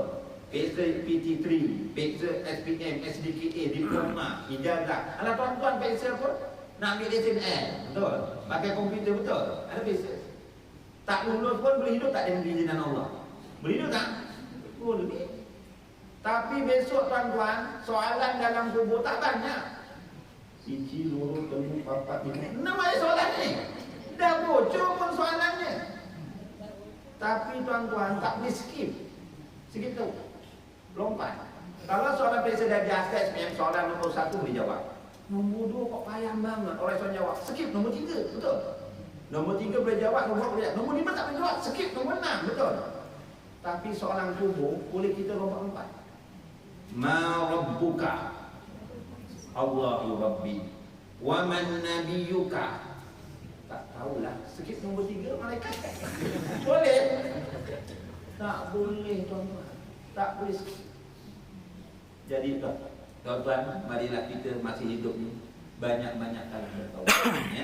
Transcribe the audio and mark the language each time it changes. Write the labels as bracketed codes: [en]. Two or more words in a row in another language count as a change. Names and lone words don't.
[ms] Periksa PT3, periksa SPM, SDKA, diploma, ijazah. Alah tuan-tuan periksa apa? Nak ambil lesen L, betul? Pakai komputer, betul? Ada periksa. Tak lulus pun boleh hidup tak dengan izinan Allah? Boleh hidup tak? Boleh. Tapi besok tuan-tuan, soalan dalam kubur tak banyak. [jv] Siji, loro, telu, papat, lima, [ms] 6 aja soalan ni. Dah bocor pun soalannya. Tapi tuan-tuan tak boleh skip. Skip tu. Lompat. Kalau soalan periksa dah di atas SPM, soalan nombor 1 boleh jawab. Nombor 2 kok payah banget orang soal jawab. Skip nombor 3, betul? Nombor 3 boleh jawab, nombor 4 boleh jawab. Nombor 5 tak boleh jawab, skip nombor 6, betul? Tapi soalan kubur boleh kita lompat-lompat. [ar] ما ربك؟ الله ربي. ومن نبيك? [ms] Tak tahulah. Skip nombor 3 malaikat. Boleh? Tak boleh tuan-tuan. Tak boleh skip. Jadi tuan-tuan, marilah kita masih hidup ni banyak-banyak kali bertaubat, ya.